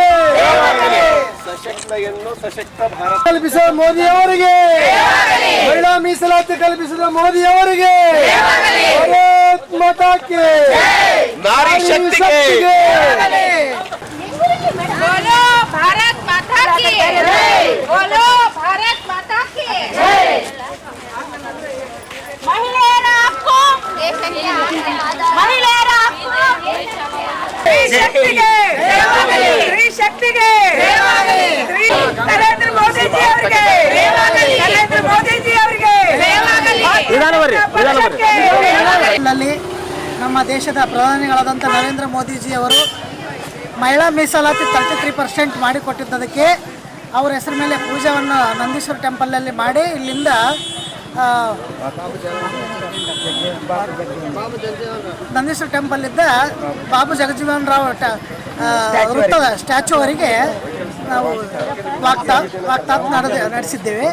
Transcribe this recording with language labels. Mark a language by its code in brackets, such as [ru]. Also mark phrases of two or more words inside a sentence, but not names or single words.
[kn] ಸಶಕ್ತ ಹೆಣ್ಣು ಸಶಕ್ತ ಭಾರತ ಕಲ್ಪಿಸಿದ ಮೋದಿಯವರಿಗೆ ಮಹಿಳಾ ಮೀಸಲಾತಿ ಕಲ್ಪಿಸಿದ ಮೋದಿಯವರಿಗೆ [hi] भारत माता की [kn] ನಾರಿ ಶಕ್ತಿಗೆ [hi] बोलो भारत माता की जय। बोलो भारत माता की जय। महिलाएं आपको शक्ति के नरेंद्र मोदी जी [kn] ಅವರಿಗೆ ನರೇಂದ್ರ ಮೋದಿ ಜಿ ಅವರಿಗೆ ನಮ್ಮ ದೇಶದ ಪ್ರಧಾನಿಗಳಾದಂಥ ನರೇಂದ್ರ ಮೋದಿಜಿ ಅವರು ಮಹಿಳಾ ಮೀಸಲಾತಿ 33% ಮಾಡಿಕೊಟ್ಟಿದ್ದದಕ್ಕೆ ಅವರ ಹೆಸರ ಮೇಲೆ ಪೂಜೆಯನ್ನು ನಂದೀಶ್ವರ ಟೆಂಪಲಲ್ಲಿ ಮಾಡಿ ಇಲ್ಲಿಂದ ನಂದೀಶ್ವರ ಟೆಂಪಲ್ಲಿದ್ದ ಬಾಬು ಜಗಜೀವನ್ ರಾವ್ ವೃತ್ತದ ಸ್ಟ್ಯಾಚ್ಯೂವರೆಗೆ ನಾವು ವಾಕ್ತಾಪ್ ನಡೆಸಿದ್ದೇವೆ.